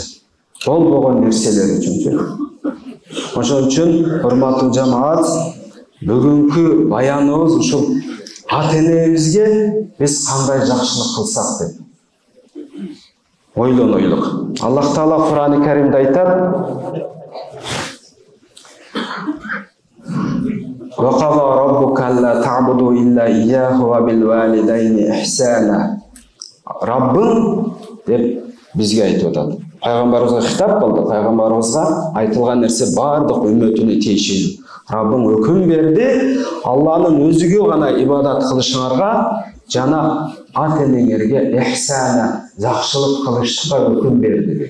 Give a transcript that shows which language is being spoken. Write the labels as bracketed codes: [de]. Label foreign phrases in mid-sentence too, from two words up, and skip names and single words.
[ky] Болбогон нерселер үчүнчү. Ошон үчүн, урматтуу жамаат, бүгүнкү баяныбыз ушул ата-энебизге биз кандай жакшылык кылсак деп ойлонойлук. Аллах Таала Кур'ан-ы Каримде айтат: [ar] "وقضى ربك ألا تعبدوا إلا إياه وبالوالدين إحسانا." [ky] Раббың деп бизге айтып атат. Пайгамбарыбызга хитап болду. Пайгамбарыбызга айтылган нерсе бардык үммөтүнө тиешелүү. Раббың өкүм берди, Алланын өзүгө гана ибадат кылышыңарга жана ата-энеңерге ихсана, жакшылык кылыштыкка өкүм берди.